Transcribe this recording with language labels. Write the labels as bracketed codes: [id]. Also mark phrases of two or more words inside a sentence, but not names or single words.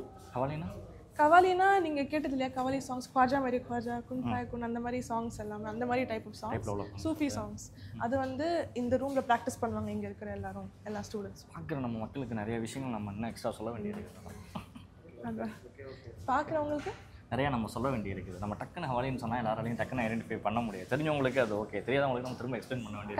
[ta] கவாலினா நீங்கள் கேட்டது இல்லையா? [en] Qawwali songs, [hi] ख्वाजा मेरे ख्वाजा, कुन पाए कुन, [ta] அந்த மாதிரி சாங்ஸ் எல்லாமே அந்த மாதிரி [en] type of songs, Sufi songs. [ta] அது வந்து இந்த ரூமில் ப்ராக்டிஸ் பண்ணுவாங்க இங்கே இருக்கிற எல்லா ஸ்டூடெண்ட்ஸ். பார்க்குற நம்ம மக்களுக்கு நிறைய விஷயங்கள் நம்ம இன்னும் எக்ஸ்ட்ரா சொல்ல வேண்டியிருக்குது. அது பார்க்குறவங்களுக்கு நிறையா நம்ம சொல்ல வேண்டியிருக்குது. நம்ம டக்குன்னு ஹவாலின்னு சொன்னால் எல்லாராலையும் டக்குன்னு ஐடென்டிஃபை பண்ண முடியாது. தெரிஞ்சவங்களுக்கு அது ஓகே, தெரியாதவங்களுக்கு நம்ம திரும்ப எக்ஸ்பிளைன் பண்ண வேண்டியது.